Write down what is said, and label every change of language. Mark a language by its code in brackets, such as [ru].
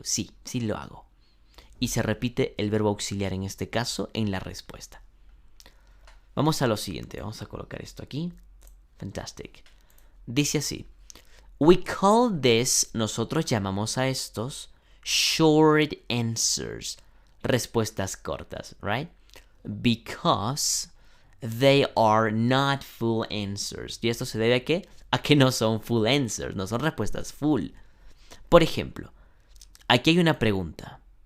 [es] Sí, sí lo hago. Y se repite el verbo auxiliar en este caso en la respuesta. Vamos a lo siguiente. Vamos a colocar esto aquí. [en] Fantastic. [es] Dice así. [en] We call this, [es] nosotros llamamos a estos [en] short answers. [es] Respuestas cortas, [en] right? Because they are not full answers. [es] ¿Y esto se debe a qué? A que no son full answers, no son respuestas full. Por ejemplo, aquí hay una pregunta.